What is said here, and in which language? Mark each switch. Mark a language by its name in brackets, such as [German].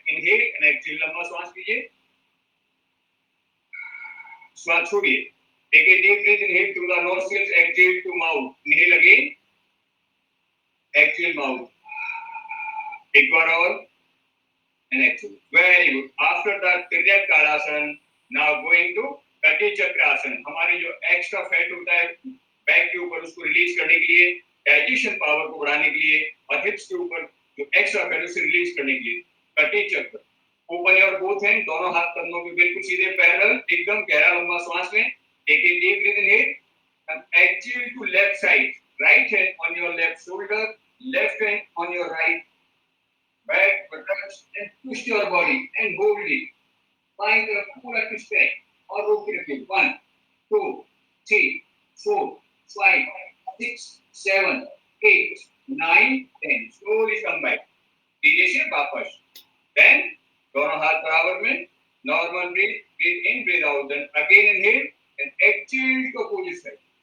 [English] Inhale and exhale. [Hindi] लंबा श्वास लीजिए. श्वास छोड़िए. [English] Take a deep breath, inhale through the nostrils, exhale to mouth. Inhale again, exhale mouth. [Hindi] एक बार और [English] and exhale. Very good. After that, Tiryak Kalasana. Now going to [Hindi] कटी चक्रासन. हमारे जो एक्स्ट्रा फैट होता है बैक के ऊपर उसको रिलीज करने के लिए, डाइजेशन पावर को बढ़ाने के लिए, और हिप्स के ऊपर जो एक्स्ट्रा फैट उसे रिलीज करने के लिए कटी चक्र. [English] open your both hand, [Hindi] दोनों हाथ कंधों के बिल्कुल सीधे पैरेलल, एकदम गहरा लंबा सांस लें. [English] Take a deep breath in and exhale to left side. Right hand on your left shoulder, left hand on your right back, buttocks, and twist your body and hold it. [Hindi] बाएं तरफ पूरा twist करें और रोक के रखें. [English] 1, 2, 3, 4, 5, 6, 7, 8, 9, 10. Slowly come back. [Hindi] धीरे से वापस. [English] Then [Hindi] दोनों हाथ बराबर में. [English] Normal breathe. Breathe in, breathe out. Then again inhale and exhale to opposite side.